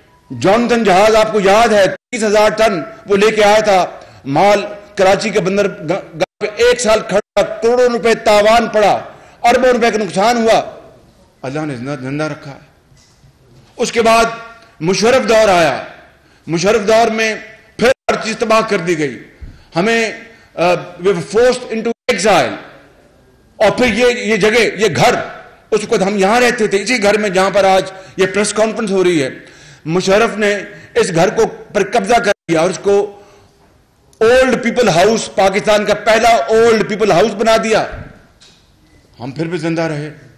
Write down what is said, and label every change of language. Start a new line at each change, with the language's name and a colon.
Urdu: جانتن جہاز آپ کو یاد ہے 30,000 ٹن وہ لے کے آیا تھا مال کراچی کے بندرگاہ پہ، 1 سال کھڑا، کروڑوں روپے تاوان پڑا، اربوں روپے کا نقصان ہوا. اللہ نے زندہ رکھا. اس کے بعد مشرف دور آیا. مشرف دور میں پھر ہر چیز تباہ کر دی گئی.
English: ہمیں we were forced into exile.
Urdu: اور پھر یہ جگہ، یہ گھر، اس وقت ہم یہاں رہتے تھے اسی گھر میں جہاں پر آج یہ پریس کانفرنس ہو رہی ہے. مشرف نے اس گھر کو پر قبضہ کر دیا اور اس کو اولڈ پیپل ہاؤس، پاکستان کا پہلا اولڈ پیپل ہاؤس بنا دیا. ہم پھر بھی زندہ رہے.